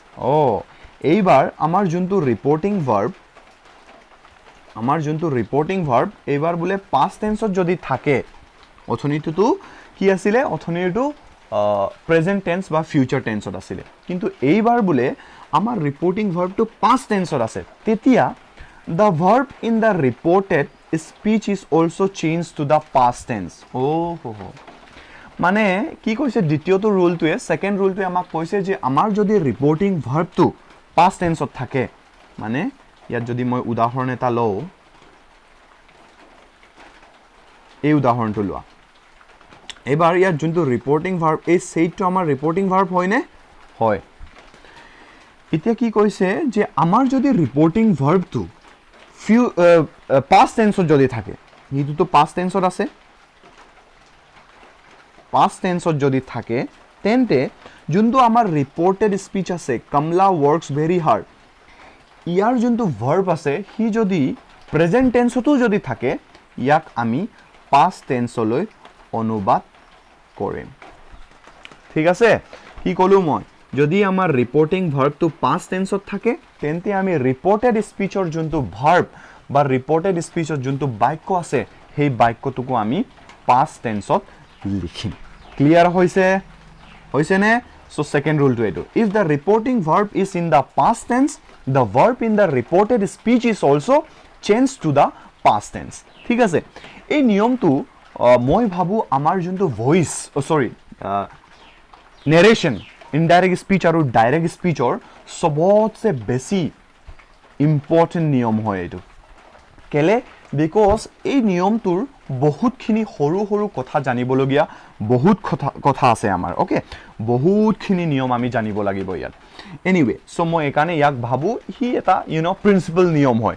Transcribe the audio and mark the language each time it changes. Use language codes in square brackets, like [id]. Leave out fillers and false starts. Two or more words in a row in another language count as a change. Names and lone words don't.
[as] এইবাৰ আমাৰ যোনটো [en] reporting verb [as] এইবাৰ বুলে [en] past tense [as] ত যদি থাকে অথনিটো কি আছিল অথনিটো [en] present tense [as] বা ফিউচাৰ টেন্সত আছিল কিন্তু এইবাৰ বুলে আমাৰ ৰিপৰ্টিং ভাৰ্বটো [en] past tense [as] ত আছে তেতিয়া [en] the verb in the reported speech is also changed to the past tense [as] মানে কি কৈছে দ্বিতীয়টো ৰুলটোৱে সেকেন্ড ৰুলটোৱে আমাক কৈছে যে আমাৰ যদি ৰিপৰ্টিং ভাৰ্বটো [en] past tense [as] ত থাকে মানে ইয়াত যদি মই উদাহৰণ এটা লও এই উদাহৰণটো লোৱা এবাৰ ইয়াত যোনটো ৰিপৰ্টিং ভাৰ্ব এই সেইটো আমাৰ ৰিপৰ্টিং ভাৰ্ব হয় নে হয় এতিয়া কি কৈছে যে আমাৰ যদি ৰিপৰ্টিং ভাৰ্বটো [en] past tense [as] ত যদি থাকে এইটো [en] past tense [as] ত আছে [en] past tense [as] ত যদি থাকে তেন্তে যোনটো আমাৰ ৰিপৰ্টেড স্পিচ আছে কমলা [en] works very hard [as] ইয়াৰ যোনটো ভাৰ্ব আছে হি যদি প্ৰেজেন্ট টেন্সতো যদি থাকে ইয়াক আমি [en] past tense [as] লৈ অনুবাদ কৰিম ঠিক আছে কি কলো মই যদি আমাৰ ৰিপৰ্টিং ভাৰ্বটো [en] past tense [as] ত থাকে তেন্তে আমি ৰিপৰ্টেড স্পিচৰ যোনটো ভাৰ্ব বা ৰিপৰ্টেড স্পিচৰ যোনটো বাক্য আছে সেই বাক্যটোকো আমি [en] past tense [as] ত লিখিম ক্লিয়াৰ হৈছে নে সো সেকেন্ড ৰুলটো এটো [en] if the reporting verb is in the past tense [as] the verb in the reported speech is also changed to the past tense ঠিক আছে এই নিয়মটো মই ভাবু আমাৰ যোনটো ভয়েস [en] narration indirect speech [as] আৰু [en] direct speech [as] ৰ সবতছে বেছি ইম্পৰ্টেন্ট নিয়ম হয় এটো কেলে বিকজ এই নিয়মটোৰ বহুতখিনি সৰু কথা জানিবলগীয়া বহুত কথা আছে আমাৰ ওকে বহুতখিনি নিয়ম আমি জানিব লাগিব ইয়াত এনিৱে সো মই একানে ইয়াক ভাবু হি এটা প্ৰিন্সিপল নিয়ম হয়